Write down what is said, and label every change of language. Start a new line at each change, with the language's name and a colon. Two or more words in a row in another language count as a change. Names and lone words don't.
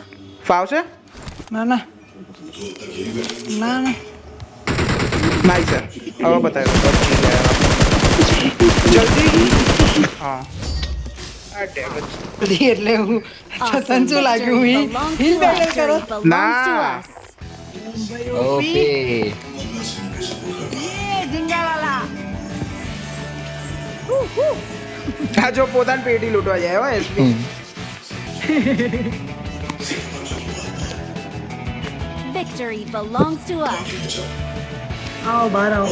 Gujarati: ફાવશે. ના ના ના ના. નાઈસ સર, હવે બતાવ્યો. જલ્દી. હા આ ટેબ જ. બધી એટલે હું Awesome. તને શું લાગ્યું?
English: Victory હિલ belongs હિલ to બેટલ us.
Gujarati: કરો.
English: Victory belongs to Nah. us.
Gujarati: ઓકે. આ જો પોતાની પેટી લૂંટવા જાય હો એસપી.
English: Victory belongs to us.
Gujarati: આવો બહાર આવો.